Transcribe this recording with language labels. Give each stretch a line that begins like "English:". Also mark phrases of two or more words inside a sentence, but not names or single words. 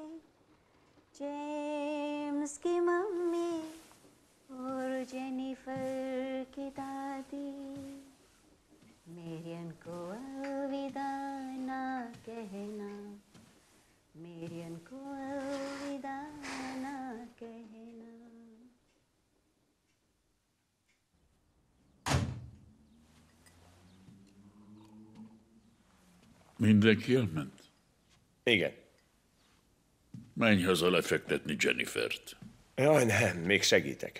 Hindi: जेम्स की मम्मी और जेनिफर की दादी मेरियन को अलविदा ना कहना मेरियन को अलविदा ना कहना
Hungarian: Mindenki elment? Igen. Menj haza lefektetni Jennifert. Jaj, nem, még segítek.